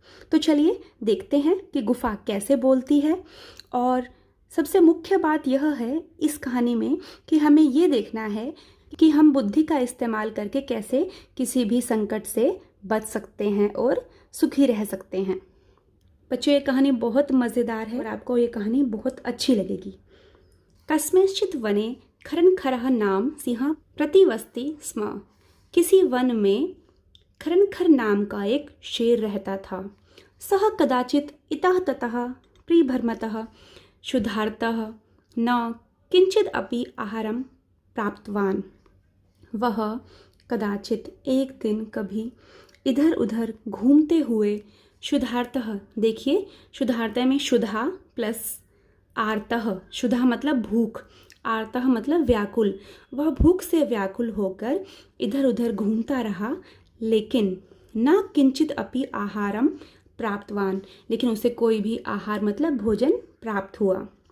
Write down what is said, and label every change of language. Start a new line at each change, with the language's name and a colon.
Hindi: तो चलिए देखते हैं कि गुफा कैसे बोलती है। और सबसे मुख्य बात यह है इस कहानी में कि हमें ये देखना है कि हम बुद्धि का इस्तेमाल करके कैसे किसी भी संकट से बच सकते हैं और सुखी रह सकते हैं। बच्चों, ये कहानी बहुत मज़ेदार है और आपको ये कहानी बहुत अच्छी लगेगी।
Sanskrit: कस्मिंश्चित् वने खरनखरः नाम सिंह प्रतिवसति स्म।
Hindi: किसी वन में खरनखर नाम का एक शेर रहता था।
Sanskrit: सह कदाचित् इतः ततः परिभ्रमतः क्षुधार्तः न किंचिद अपि आहारं प्राप्तवान।
Hindi: वह कदाचित एक दिन कभी इधर उधर घूमते हुए क्षुधार्तः, देखिए क्षुधार्तः में क्षुधा प्लस आर्तः, क्षुधा मतलब भूख, आर्तः मतलब व्याकुल। वह भूख से व्याकुल होकर इधर उधर घूमता रहा, लेकिन
Sanskrit: न किंचित अपि आहारम प्राप्तवान,
Hindi: लेकिन उसे कोई भी आहार मतलब भोजन प्राप्त हुआ।